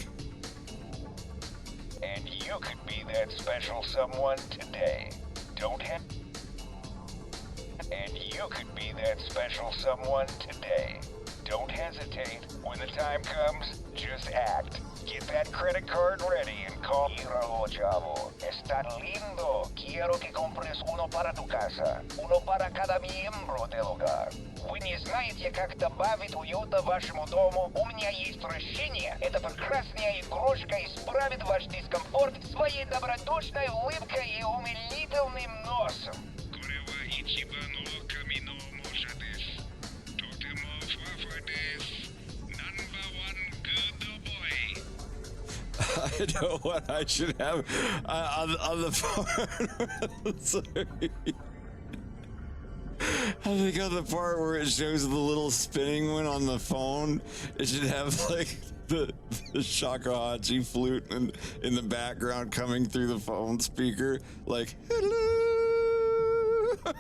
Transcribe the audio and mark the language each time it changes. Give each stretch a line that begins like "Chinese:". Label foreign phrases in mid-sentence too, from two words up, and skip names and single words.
English: And you could be that special someone today. Don't have. And you could be that special someone today. Don't hesitate. When the time comes, just act. Get that credit card ready and call.
Spanish: Míralo, chavo. Está lindo. Quiero que compres uno para tu casa. Uno para cada miembro del hogar.
Russian: Вы не знаете, как добавить уюта вашему дому? У меня есть решение. Эта прекрасная игрушка исправит ваш дискомфорт своей добродушной улыбкой и умилительным носом.
English: I know what I should have on the phone. Sorry. I think on the part where it shows the little spinning one on the phone, it should have like the shakuhachi flute in the background coming through the phone speaker, like, hello.